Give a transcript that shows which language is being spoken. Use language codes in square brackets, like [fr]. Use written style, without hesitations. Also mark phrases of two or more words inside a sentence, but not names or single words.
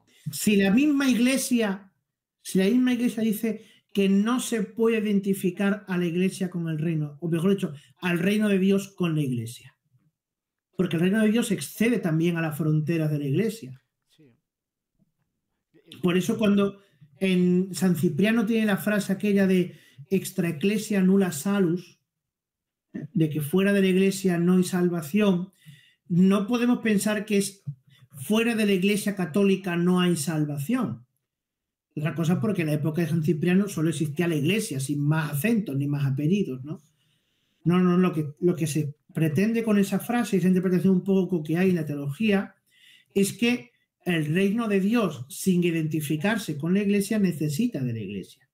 [es] Si la misma iglesia dice que no se puede identificar a la iglesia con el reino, o mejor dicho, al reino de Dios con la iglesia. Porque el reino de Dios excede también a las fronteras de la iglesia. Sí. Por eso cuando en San Cipriano tiene la frase aquella de [la] extra ecclesia nulla salus, [es] de que fuera de la iglesia no hay salvación, no podemos pensar que es fuera de la iglesia católica no hay salvación. Otra cosa es porque en la época de San Cipriano solo existía la iglesia, sin más acentos ni más apellidos, ¿no? No, lo que se pretende con esa frase, esa interpretación un poco que hay en la teología, es que el reino de Dios, sin identificarse con la iglesia, necesita de la iglesia.